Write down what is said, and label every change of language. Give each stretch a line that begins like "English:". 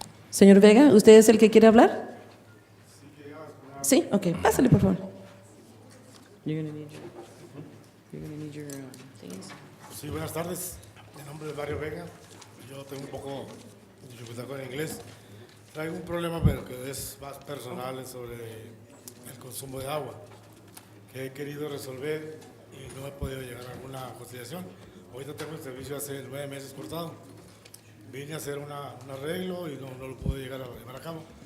Spanish: Señor Vega, ¿usted es el que quiere hablar? Sí, ok, pásale por favor.
English: You're gonna need your things.
Spanish: Sí, buenas tardes. Mi nombre es Mario Vega. Yo tengo un poco de dificultad con el inglés. Traigo un problema, pero que es más personal, es sobre el consumo de agua, que he querido resolver y no he podido llegar a alguna conciliación. Ahorita tengo el servicio hace 9 meses cortado. Vine a hacer un arreglo y no lo pude llegar a llevar a cabo.